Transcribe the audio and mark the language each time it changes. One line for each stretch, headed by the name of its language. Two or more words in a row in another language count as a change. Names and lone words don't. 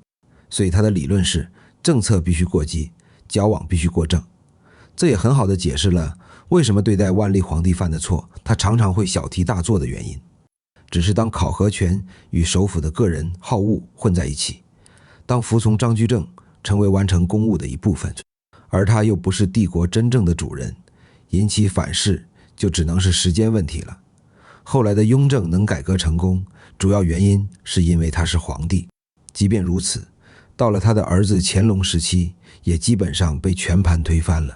Chinese: 所以他的理論是，政策必須過激，矯枉必須過正。這也很好地解釋了為什麼對待萬曆皇帝犯的錯，他常常會小題大做的原因。只是當考核權與首輔的個人好惡混在一起，當服從張居正成為完成公務的一部分，而他又不是帝國真正的主人，引起反噬就只能是時間問題了。後來的雍正能改革成功，主要原因是因為他是皇帝。即便如此，到了他的兒子乾隆時期，也基本上被全盤推翻了。